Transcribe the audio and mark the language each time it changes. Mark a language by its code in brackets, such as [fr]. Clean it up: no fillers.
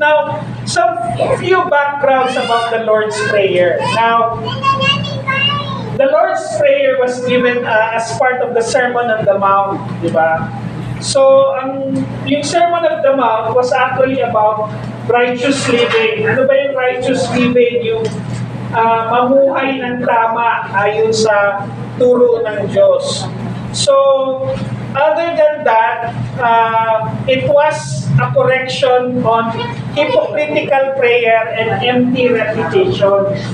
[en] Now, few backgrounds about the Lord's Prayer. Now, the Lord's Prayer was given as part of the Sermon on the Mount, [tl] di ba? [en] So, yung Sermon on the Mount was actually about righteous living. [tl] Ano ba yung [en] righteous living? [tl] Yung mamuhay ng tama ayon sa turo ng Diyos. [en] So, other than that, it was a correction on hypocritical prayer and empty repetition.